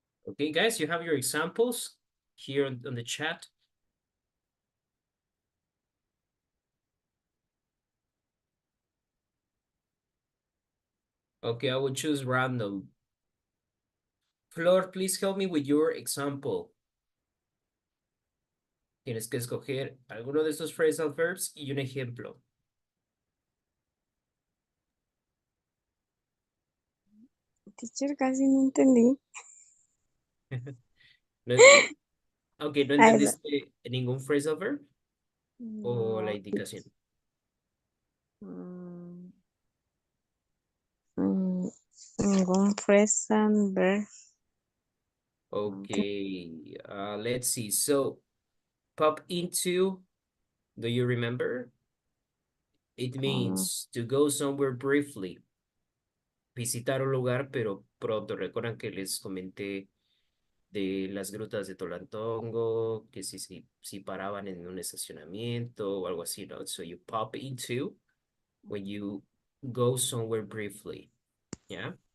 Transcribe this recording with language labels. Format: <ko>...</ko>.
<en>Okay, guys, you have your examples here on the chat. Okay, I will choose random. Flor, please help me with your example.</en> <es>Tienes que escoger alguno de estos phrasal verbs y un ejemplo. Teacher, casi no entendí. No, ok, ¿no Ay, entendiste ningún phrasal verb o la no, indicación? mm, ningún phrasal verb.</es> <en>Okay, let's see. So, pop into, do you remember? It means to go somewhere briefly.</en> <es>Visitar un lugar, pero pronto. Recuerdan que les comenté de las grutas de Tolantongo, que si paraban en un estacionamiento o algo así, ¿no?</es> <en>So you pop into when you go somewhere briefly, yeah?</en>